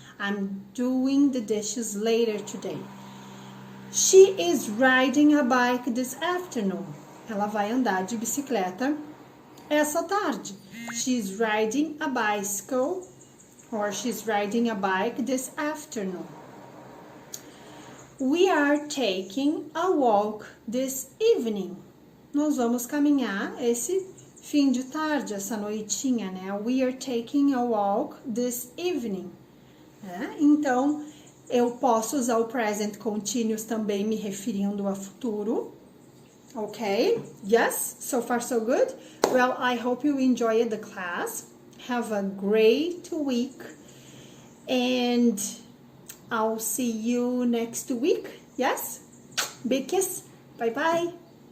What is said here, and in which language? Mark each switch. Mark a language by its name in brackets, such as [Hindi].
[English] I'm doing the dishes later today. She is riding a bike this afternoon. [Portuguese] Ela vai andar de bicicleta essa tarde. [English] She's riding a bicycle or she's riding a bike this afternoon. We are taking a walk this evening. [Portuguese] Nós vamos caminhar esse fim de tarde, essa noitinha, né? [English] We are taking a walk this evening. [Portuguese] Então, eu posso usar o present continuous também me referindo a futuro. [English] Okay? Yes? So far so good? Well, I hope you enjoyed the class. Have a great week. And I'll see you next week. Yes? Big kiss. Bye-bye.